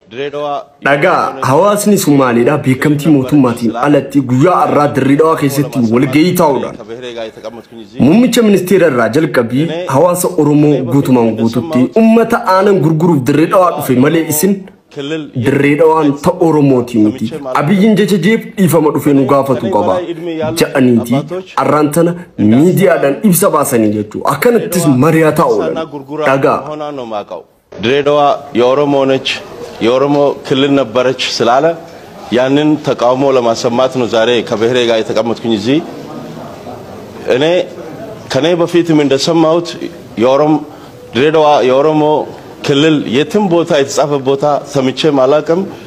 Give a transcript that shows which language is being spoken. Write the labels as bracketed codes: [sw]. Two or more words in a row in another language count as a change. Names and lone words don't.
[om] Dhagaa hawaasni Somaaliidhaa beekamtii mootummaatiin alatti guyyaa har'aa Dirreedawaa keessatti walgahii taa'uudhaan muummicha ministeera irraa jalqabii hawaasa Oromoo guutumaan guututti uummata aanan gurguruuf Dirreedawaa dhufe malee isin Dirreedawaan ta Oromooti miti. Abiyyiin jecha jeef dhiifama dhufe nu gaafatu qaba jedhaniiti har'aan tana miidiyaadhaan ibsa baasanii jechuudha. Akkanattis mari'ataa oolan dhagaa. [am] Dirreedawaa የኦሮሞ ነች የኦሮሞ ክልል ነበረች ስላለ ያንን ተቃውሞ ለማሰማት ነው ዛሬ ከብሔሬ ጋር የተቀመጥኩኝ እዚህ እኔ ከኔ በፊትም እንደሰማሁት ድሬዳዋ የኦሮሞ ክልል የትም ቦታ የተጻፈ ቦታ ሰምቼ ማላቀም